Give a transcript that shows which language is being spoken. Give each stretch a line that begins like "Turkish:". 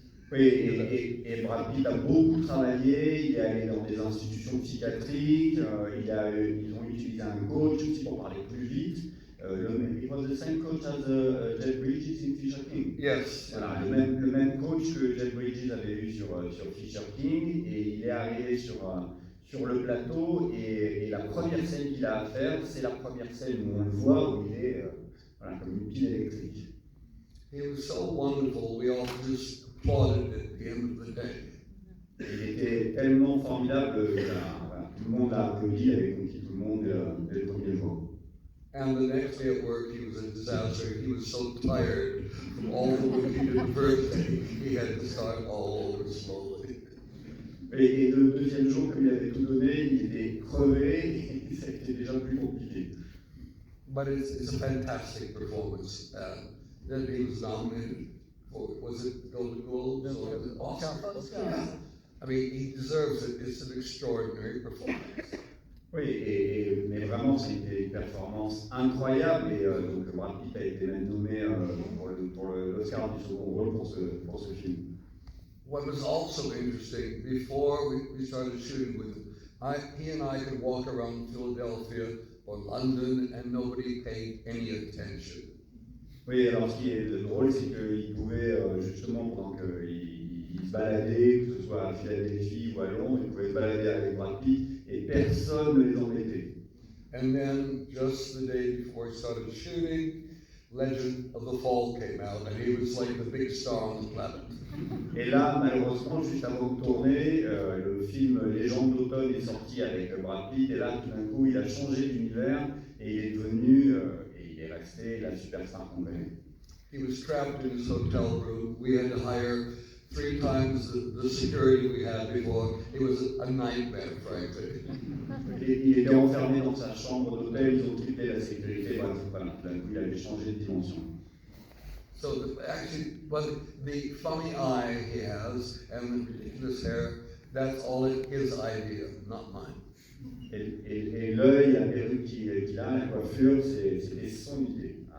French: Oui, et Brad Pitt a beaucoup travaillé, il est allé dans des institutions psychiatriques, ils ont utilisé un coach aussi pour parler plus vite.
English: It was the same coach as Jeff Bridges in Fisher King. Yes.
French: Voilà, le même coach que Jeff Bridges avait eu sur Fisher King, et il est arrivé sur le plateau, et la première scène qu'il a à faire, c'est la première scène où on le voit, où il est comme une pile électrique.
English: He was so wonderful, we all just applauded at the end of the day.
French: Il était tellement formidable que tout le monde a applaudi, avait conquis tout le monde dès le premier jour.
English: And the next day at work, he was a disaster. He was so tired from all the work he did the first day, he had to start all over slowly.
French: Et le deuxième jour, comme il avait tout donné, il était crevé et ça a été déjà plus compliqué.
English: But it's a fantastic performance that he was nominated for. Was it Golden Globes or the Oscar? Oscar. I mean, he deserves it. It's an extraordinary performance.
French: Oui, mais vraiment, c'était une performance incroyable. Et donc, Brad Pitt a été même nommé pour l'Oscar du second rôle pour ce film.
English: What was also interesting, before we started shooting with him, he and I could walk around Philadelphia or London and nobody paid any attention.
French: Oui, alors ce qui est drôle, c'est qu'il pouvait, justement, pendant qu'il se baladait, que ce soit à Philadelphie ou à Londres, il pouvait se balader avec Brad Pitt et personne ne les embêtait.
English: And then, just the day before he started shooting, Legend of the Fall came out, and he was like the big star on the planet.
French: Et là, malheureusement, juste avant de tourner, le film Légende d'automne est sorti avec Brad Pitt, et là, tout d'un coup, il a changé d'univers, et il est devenu, et il est resté la superstar qu'on connaît.
English: He was trapped in his hotel room. We had to hire 3 times the security we had before. It was a nightmare, frankly.
French: Il était enfermé dans sa chambre d'hôtel, ils ont triplé la sécurité, voilà, tout d'un coup, il avait changé de dimension.
English: So but the funny eye he has and the ridiculous hair, that's all his idea, not mine.
French: Et l'œil, la perruque qu'il a, la coiffure, c'était son idée.